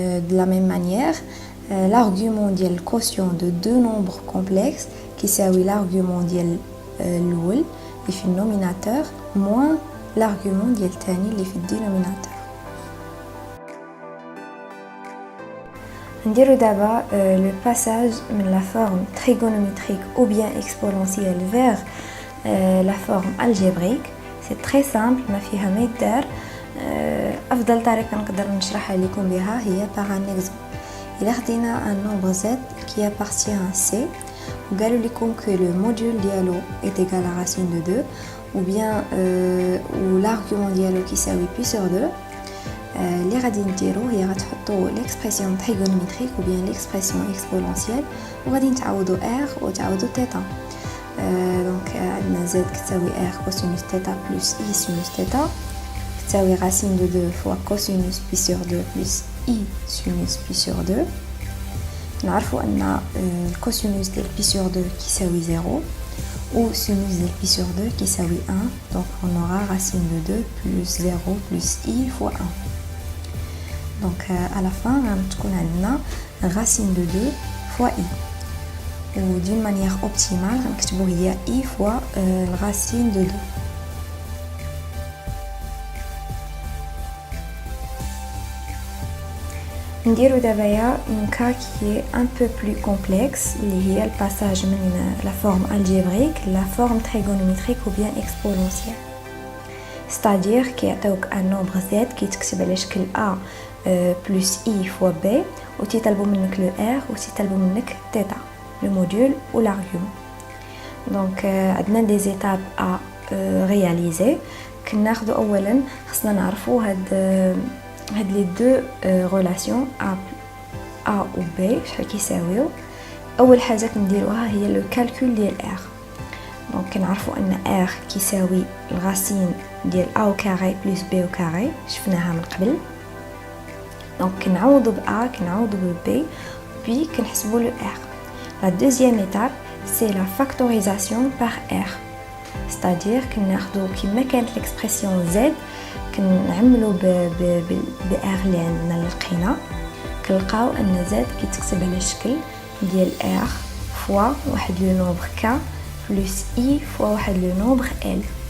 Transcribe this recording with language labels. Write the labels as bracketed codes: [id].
[ar] de la même manière l'argument ديال الكوسيون دو دو نومبر كومبلكس كيساوي l'argument ديال الاول اللي في النوميناتور moins l'argument ديال الثاني اللي في الدينوميناتور. [fr] نديرو دابا le passage من la forme trigonométrique ou bien exponentielle vers la forme algébrique. c'est très simple [ar] ما فيها ما يدار. افضل طريقه نقدر نشرحها لكم بها هي [fr] par un exemple. الا خدينا un nombre z qui appartient à c وقالوا لكم que le module ديالو est égal à racine de 2 ou bien ou l'argument ديالو كيساوي pi sur 2. [ar] اللي غادي نديرو هي غتحطوا [fr] l'expression trigonométrique ou bien l'expression exponentielle وغادي نتعوضوا r وتعوضوا θ. دونك عندنا z كتساوي r cosinus θ plus i sinus θ كتساوي racine de 2 fois cosinus pi sur 2 plus i sinus pi sur 2. [ar] نعرفوا ان الكوسينوس ديال pi sur 2 كيساوي 0 و sinus ديال pi sur 2 كيساوي 1. [fr] donc on aura racine de 2 plus 0 plus i fois 1. donc à la fin غتكون عندنا racine de 2 fois i. ou d'une manière optimale غنكتبوا هي i fois racine de 2. [ar] نديرو دابا [fr] un cas qui est un peu plus complexe اللي هي الباساج من la forme algébrique la forme trigonométrique ou bien exponentielle. C'est-à-dire [ar] كيعطيوك un nombre z كيتكتب على شكل a plus i fois b وتيطلبوا منك le r وتيطلبوا منك [fr] θ le module ou l'argument. Donc عندنا des étapes à réaliser. [ar] كناخذوا اولا خصنا نعرفوا هاد لي دو ريلاسيون a و b شحال كيساويو. اول حاجه كنديروها هي لو كالكول ديال r. دونك كنعرفوا ان r كيساوي الغاسين ديال a au carré plus b au carré شفناها من قبل. دونك كنعوضوا ب a كنعوضوا ب b puis كنحسبوا le r. [fr] La deuxième étape c'est la factorisation par r. [ar] C'est-à-dire كناخذوا كيما كانت l'expression z كنعملوا ب r اللي عندنا اللي لقينا كنلقاو ان z كيتكتب على الشكل ديال r fois واحد لو نومبر k plus i fois واحد لو نومبر l.